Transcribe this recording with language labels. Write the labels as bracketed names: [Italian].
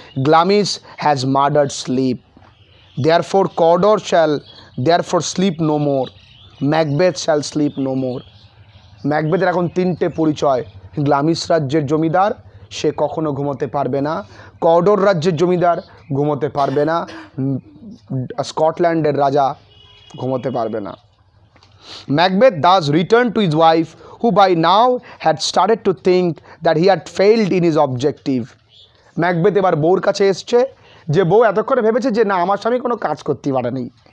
[English] Glamis has murdered sleep, therefore Cawdor shall therefore sleep no more, Macbeth shall sleep no more. [Bangla] ম্যাকবেথের এখন তিনটে পরিচয়, গ্লামিস রাজ্যের জমিদার, সে কখনো ঘুমোতে পারবে না, কর্ডর রাজ্যের জমিদার ঘুমোতে পারবে না, স্কটল্যান্ডের রাজা ঘুমোতে পারবে না। [English] Macbeth thus returned to his wife, who by now had started to think that he had failed in his objective. [Bangla] Macbeth এবার বউর কাছে এসছে, যে বউ এতক্ষণে ভেবেছে যে না আমার স্বামী কোনো কাজ করতে পারেনি।